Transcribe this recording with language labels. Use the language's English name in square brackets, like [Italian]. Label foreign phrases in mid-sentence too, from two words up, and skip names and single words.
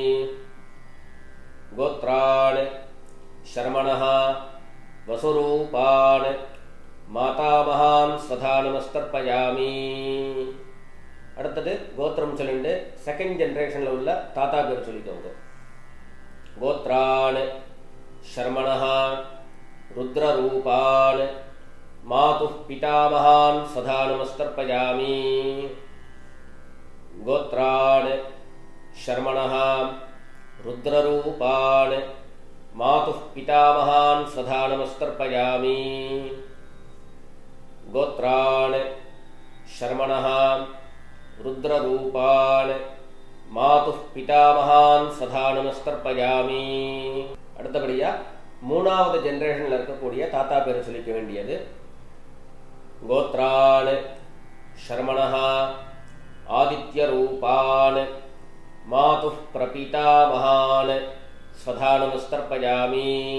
[Sanskrit] गोत्रान् शर्मणः वसुरूपान् मातामहान् स्वधानमस्तर्पयामि. [Tamil] அடுத்தது கோத்திரம் சொல்லிட்டு [English] second generationla [Tamil] உள்ள தாத்தா பேர் சொல்லிக்கோங்க. [Sanskrit] गोत्रान् शर्मणः रुद्ररूपान् मातुः पितामहान् स्वधानमस्तर्पयामि. गोत्रान् शर्मणः रुद्ररूपान् मातुः पितामहान् स्वधानमस्तर्पयामि. गोत्रान् शर्मणः रुद्ररूपान् मातुः पितामहान् स्वधानमस्तर्पयामि. [Tamil] அடுத்தபடியா மூணாவது ஜெனரேஷன்ல இருக்கக்கூடிய தாத்தா பேர் சொல்லிக்க வேண்டியது. [Sanskrit] गोत्रान् शर्मणः आदित्यरूपान् मातुः प्रपितामहान् स्वधानमस्तर्पयामि.